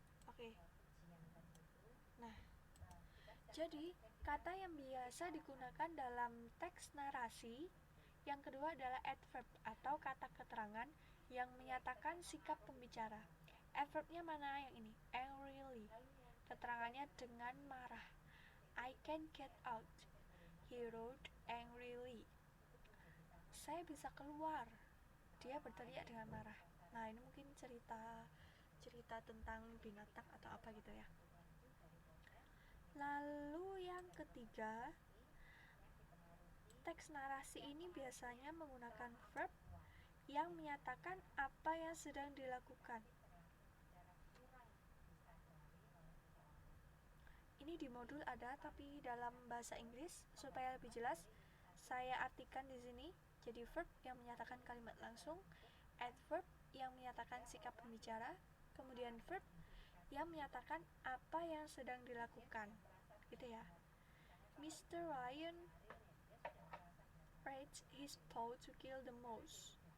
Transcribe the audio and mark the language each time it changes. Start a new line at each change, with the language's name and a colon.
Indonesian: Oke. Nah, jadi kata yang biasa digunakan dalam teks narasi yang kedua adalah adverb atau kata keterangan yang menyatakan sikap pembicara. Adverbnya mana yang ini? Angrily. Keterangannya dengan marah.
English: I can't get out, he wrote angrily.
Indonesian: Saya bisa keluar. Dia berteriak dengan marah. Nah, ini mungkin cerita tentang binatang atau apa gitu ya. Lalu yang ketiga, teks narasi ini biasanya menggunakan verb yang menyatakan apa yang sedang dilakukan. Ini di modul ada, tapi dalam bahasa Inggris supaya lebih jelas saya artikan di sini. Jadi verb yang menyatakan kalimat langsung, adverb yang menyatakan sikap pembicara, kemudian verb yang menyatakan apa yang sedang dilakukan. Gitu ya. Mr.
English: Lion raised his paw to kill the mouse.